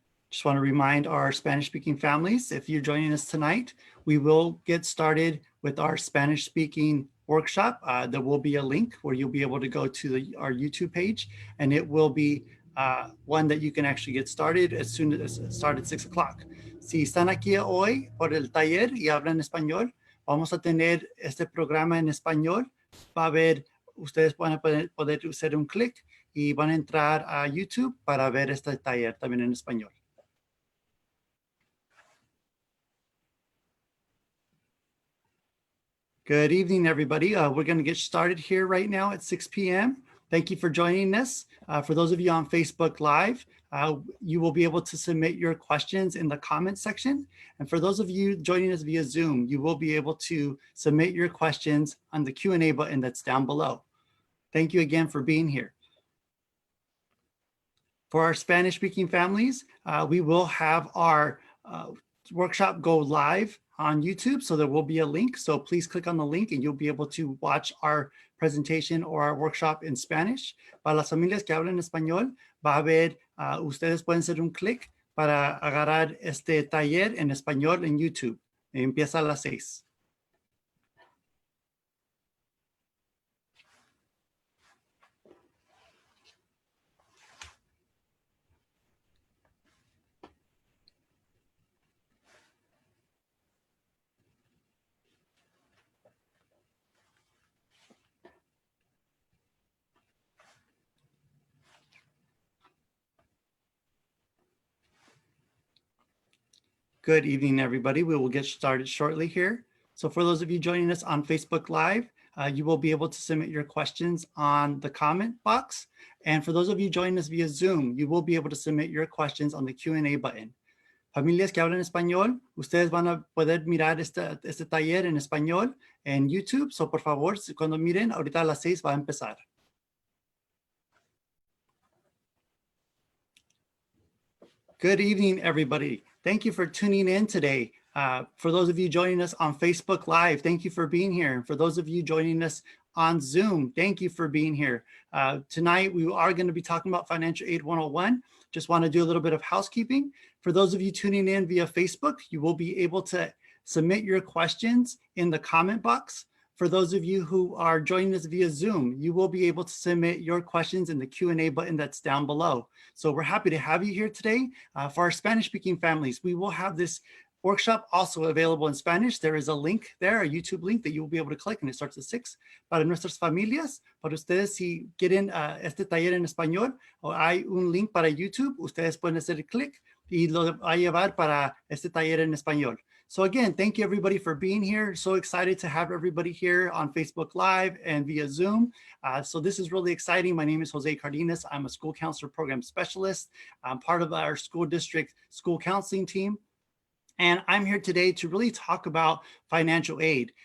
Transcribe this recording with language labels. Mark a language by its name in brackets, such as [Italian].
[English] Just want to remind our Spanish-speaking families, if you're joining us tonight, we will get started with our Spanish-speaking workshop. There will be a link where you'll be able to go to our YouTube page, and it will be one that you can actually get started as soon as start at 6 o'clock. [Spanish] Si están aquí hoy por el taller y hablan español, vamos a tener este programa en español. Va a haber, ustedes van a poder hacer un clic y van a entrar a YouTube para ver este taller también en español. [English] Good evening, everybody. We're going to get started here right now at 6 p.m. Thank you for joining us. For those of you on Facebook Live, you will be able to submit your questions in the comment section. And for those of you joining us via Zoom, you will be able to submit your questions on the Q&A button that's down below. Thank you again for being here. For our Spanish-speaking families, we will have our workshop go live on YouTube, so there will be a link. So please click on the link and you'll be able to watch our presentation or our workshop in Spanish. [Spanish] Para las familias que hablan español, va a haber, ustedes pueden hacer un clic para agarrar este taller en español en YouTube. Empieza a las 6. [English] Good evening, everybody. We will get started shortly here. So for those of you joining us on Facebook Live, you will be able to submit your questions on the comment box. And for those of you joining us via Zoom, you will be able to submit your questions on the Q&A button. [Spanish] Familias que hablan español, ustedes van a poder mirar este taller en español en YouTube. So por favor, cuando miren, ahorita a las 6 va a empezar. [English] Good evening, everybody. Thank you for tuning in today. For those of you joining us on Facebook Live, thank you for being here. For those of you joining us on Zoom, thank you for being here. Tonight, we are going to be talking about Financial Aid 101. Just want to do a little bit of housekeeping. For those of you tuning in via Facebook, you will be able to submit your questions in the comment box. For those of you who are joining us via Zoom, you will be able to submit your questions in the Q&A button that's down below. So we're happy to have you here today. For our Spanish-speaking families, we will have this workshop also available in Spanish. There is a link there, a YouTube link that you will be able to click, and it starts at 6. [Spanish] Para nuestras familias, para ustedes si quieren este taller en español, o hay un link para YouTube, ustedes pueden hacer clic y lo va a llevar para este taller en español. [English] So again, thank you everybody for being here. So excited to have everybody here on Facebook Live and via Zoom. So this is really exciting. My name is Jose Cardenas. I'm a school counselor program specialist. I'm part of our school district school counseling team. And I'm here today to really talk about financial aid.